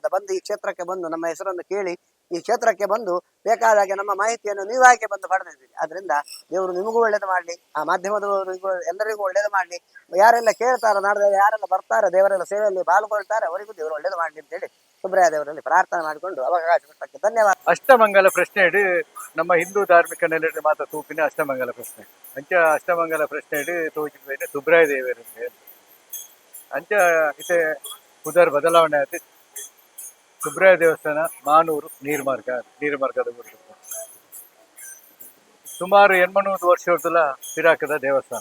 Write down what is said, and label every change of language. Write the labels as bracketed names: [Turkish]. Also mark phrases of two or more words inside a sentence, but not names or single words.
[Kannada] ಬಂದು ಈ ಕ್ಷೇತ್ರಕ್ಕೆ ಬಂದು ನಮ್ಮ ಹೆಸರನ್ನು ಕೇಳಿ ಈ ಕ್ಷೇತ್ರಕ್ಕೆ ಬಂದು ಬೇಕಾದಾಗೆ ನಮ್ಮ ಮಾಹಿತಿಯನ್ನು ನೀವಾಗೆ ಬಂದು ಪಡೆದಿದ್ದೀರಿ. ಆದ್ರಿಂದ ದೇವರು ನಿಮಗೂ ಒಳ್ಳೇದು ಮಾಡಲಿ, ಆ ಮಾಧ್ಯಮದವರಿಗೂ ಎಲ್ಲರಿಗೂ ಒಳ್ಳೇದು ಮಾಡಲಿ. ಯಾರೆಲ್ಲ ಕೇಳ್ತಾರೋ ನಾಡ್ದು ಯಾರೆಲ್ಲ ಬರ್ತಾರೆ ದೇವರೆಲ್ಲ ಸೇವೆಯಲ್ಲಿ ಪಾಲ್ಗೊಳ್ತಾರೆ ಅವರಿಗೂ ದೇವರು ಒಳ್ಳೇದು ಮಾಡಲಿ ಅಂತೇಳಿ ಸುಬ್ರಾಯ ದೇವರಲ್ಲಿ ಪ್ರಾರ್ಥನೆ ಮಾಡಿಕೊಂಡು ಅವಕಾಶ ಕೊಟ್ಟಕ್ಕೆ ಧನ್ಯವಾದ. [Tulu] ಅಷ್ಟಮಂಗಲ ಪ್ರಶ್ನೆ ಇಡು ನಮ್ಮ ಹಿಂದೂ ಧಾರ್ಮಿಕ ನೆಲೆ ಮಾತ್ರ ತೂಪಿನ ಅಷ್ಟಮಂಗಲ ಪ್ರಶ್ನೆ ಅಂಚ ಅಷ್ಟಮಂಗಲ ಪ್ರಶ್ನೆ ಇಡು ತೋಚಿದ ಸುಬ್ರಾಯ ದೇವರಿಗೆ ಅಂಚ ಇತೆ ಉದರ್ ಬದಲಾವಣೆ ಆಯ್ತು. ಸುಬ್ರಾಯ ದೇವಸ್ಥಾನ ಮಾನೂರು ನೀರ್ಮಾರ್ಗದ ಊರು ಸುಮಾರು 800 ವರ್ಷದ ಪಿರಾಕದ ದೇವಸ್ಥಾನ.